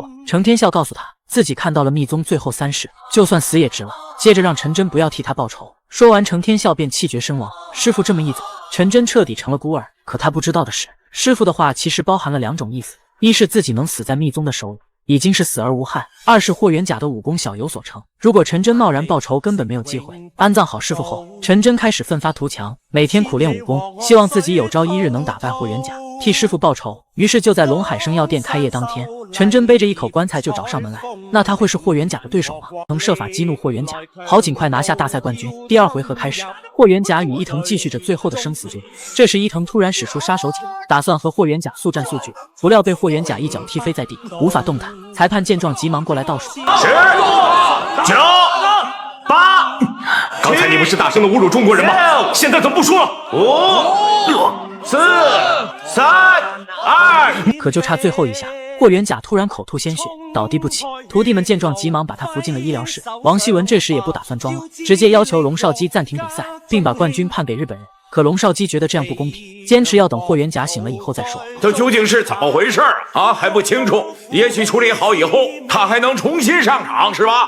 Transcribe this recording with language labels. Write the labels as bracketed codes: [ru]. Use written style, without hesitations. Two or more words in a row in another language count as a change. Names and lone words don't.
[zh] 程天笑告訴他，自己看到了密宗最後3式，就算死也值了。接着讓陳真不要替他報仇。說完，程天笑便氣絕身亡。師傅這麼一走， 陳真徹底成了孤兒。可他不知道的是，師父的話其實包含了2種意思：一是自己能死在密宗的手裡，已經是死而無憾；二是霍元甲的武功小有所成。如果陳真貿然報仇，根本沒有機會。安葬好師父後，陳真開始奮發圖強，每天苦練武功，希望自己有朝一日能打敗霍元甲，替師父報仇。於是就在龍海生藥店開業當天，陳真背着一口棺材就找上門來。那他会是霍元甲的對手嗎？能設法激怒霍元甲，好盡快拿下大賽冠軍。第2回合開始，霍元甲與伊藤繼續着最後的生死决。這時伊藤突然使出杀手鐧，打算和霍元甲速戰速決，不料被霍元甲一腳踢飛在地，無法動彈。裁判見狀急忙過來倒數：10、9、8。刚才你不是大声的侮辱中國人吗？现在怎么不说了？5、4、3、2。可就差最后一下，霍元甲突然口吐鲜血，倒地不起。徒弟們見狀急忙把他扶進了醫療室。王希文這時也不打算裝了，直接要求龍少基暫停比賽，並把冠軍判給日本人。可龍少基覺得這樣不公平，堅持要等霍元甲醒了以後再說。這究竟是怎麼回事啊？還不清楚。也許處理好以後，他還能重新上場，是吧？